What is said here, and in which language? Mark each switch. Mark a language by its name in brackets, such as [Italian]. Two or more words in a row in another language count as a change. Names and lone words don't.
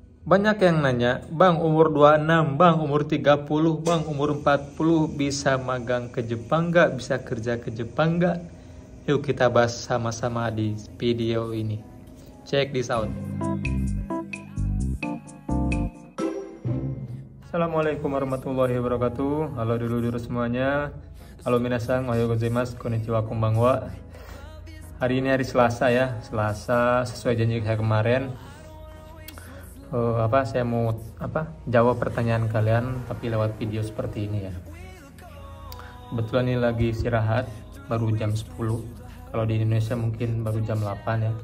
[Indonesian] Banyak yang nanya, Bang umur 26, Bang umur 30, Bang umur 40 bisa magang ke Jepang nggak? Bisa kerja ke Jepang nggak? Yuk kita bahas sama-sama di video ini. [English] Check this out. [Arabic] السلام عليكم ورحمة الله وبركاته. [Indonesian] Halo dulu semuanya. [Japanese] Halo 皆さん、おはようございます、こんにちは、こんばんは. [Indonesian] Hari ini hari Selasa ya, Selasa sesuai janji saya kemarin. Saya mau jawab pertanyaan kalian tapi lewat video seperti ini ya. Kebetulan ini lagi istirahat, baru jam 10. Kalau di Indonesia mungkin baru jam 8 ya.